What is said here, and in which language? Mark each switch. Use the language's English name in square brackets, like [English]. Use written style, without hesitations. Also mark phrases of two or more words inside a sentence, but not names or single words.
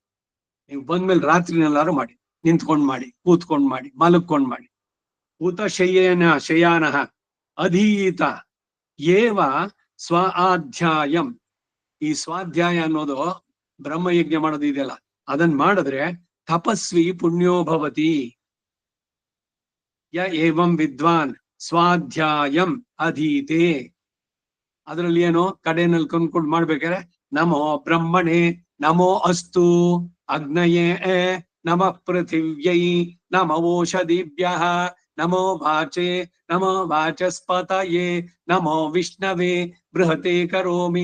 [Kannada] ನೀವು ಬಂದ್ಮೇಲೆ ರಾತ್ರಿನೆಲ್ಲಾರು ಮಾಡಿ, ನಿಂತ್ಕೊಂಡ್ ಮಾಡಿ, ಕೂತ್ಕೊಂಡ್ ಮಾಡಿ, ಮಲಗ್ಕೊಂಡ್ ಮಾಡಿ. [Sanskrit] ಊತ ಶಯಾನಃ ಅಧೀತ ಏವ ಸ್ವ ಆಧ್ಯಾಯಂ. [Kannada] ಈ ಸ್ವಾಧ್ಯಾಯ ಅನ್ನೋದು ಬ್ರಹ್ಮಯಜ್ಞ ಮಾಡೋದು ಇದೆಯಲ್ಲ, ಅದನ್ ಮಾಡಿದ್ರೆ [Sanskrit] ತಪಸ್ವಿ ಪುಣ್ಯೋ ಭವತಿ. ಯ ಏವಂ ವಿದ್ವಾನ್ ಸ್ವಾಧ್ಯಾಯಂ ಅಧೀತೆ. [Kannada] ಅದ್ರಲ್ಲಿ ಏನು ಕಡೆನಲ್ಲಿ ಕೊಂಡ್ಕೊಂಡು ಮಾಡ್ಬೇಕಾದ್ರೆ [Sanskrit] ನಮೋ ಬ್ರಹ್ಮಣೆ ನಮೋ ಅಸ್ತು ಅಗ್ನಯೇ ನಮಃ ಪೃಥಿವ್ಯೈ ನಮೋಷಧಿಭ್ಯಃ ನಮೋ ವಾಚೆ ನಮೋ ವಾಚಸ್ಪತಯೇ ನಮೋ ವಿಷ್ಣವೇ ಬೃಹತೆ ಕರೋಮಿ.